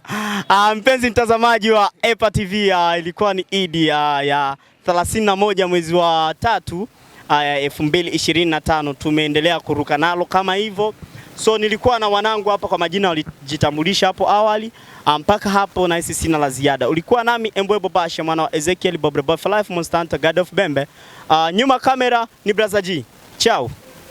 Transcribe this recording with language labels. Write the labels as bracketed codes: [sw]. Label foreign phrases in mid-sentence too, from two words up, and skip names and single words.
[sw] Mpenzi mtazamaji wa EPA TV, ilikuwa ni Idi ya 31 mwezi wa 3 2025. Tumeendelea kuruka nalo kama hivyo. So nilikuwa na wanangu hapa kwa majina walijitambulisha hapo awali. Mpaka hapo na sisi sina la ziada. Ulikuwa nami Mbwebo Basha, mwana wa Ezekiel Bobre [en] Boy for Life Monster God of Bembe. [sw] Nyuma kamera ni Brother G. Ciao.